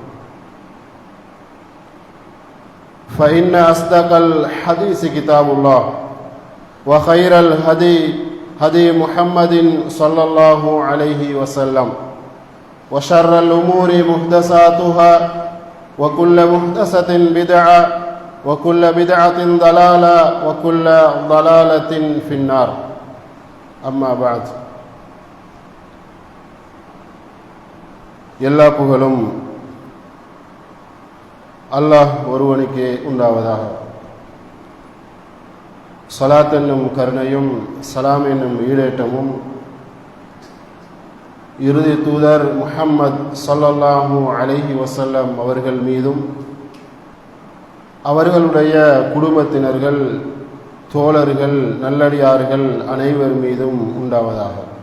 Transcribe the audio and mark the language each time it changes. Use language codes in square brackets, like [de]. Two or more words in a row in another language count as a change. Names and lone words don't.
[ar] فإن أصدق الحديث كتاب الله وخير الهدي هدي محمد صلى الله عليه وسلم وشر الأمور محدثاتها وكل محدثة بدعة وكل بدعة ضلالة وكل ضلالة في النار أما بعد. [ta] எல்லா புகழும் அல்லாஹ் ஒருவனுக்கே உண்டாவதாக. ஸலாத் என்னும் கருணையும் சலாம் என்னும் ஈடேற்றமும் இறுதி தூதர் முஹம்மது [ar] صلى الله عليه وسلم [ta] அவர்கள் மீதும் அவர்களுடைய குடும்பத்தினர்கள், தோழர்கள், நல்லடியார்கள் அனைவர் மீதும் உண்டாவதாக.